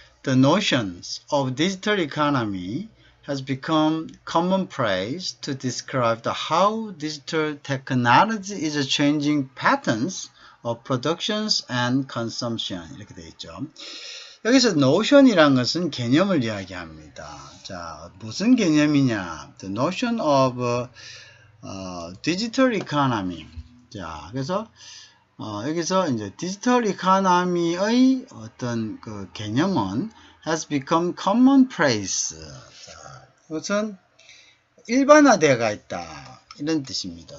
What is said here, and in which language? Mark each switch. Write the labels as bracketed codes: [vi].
[en] The notions of digital economy has become commonplace to describe how digital technology is changing patterns of productions and consumption. [ko] 이렇게 되어 있죠. 여기서 notion이란 것은 개념을 이야기합니다. 자, 무슨 개념이냐? [en] The notion of digital economy. [ko] 자, 그래서 여기서 이제 디지털 이코노미의 어떤 그 개념은 [en] has become commonplace. [ko] 자, 이것은 일반화되어가 있다. 이런 뜻입니다.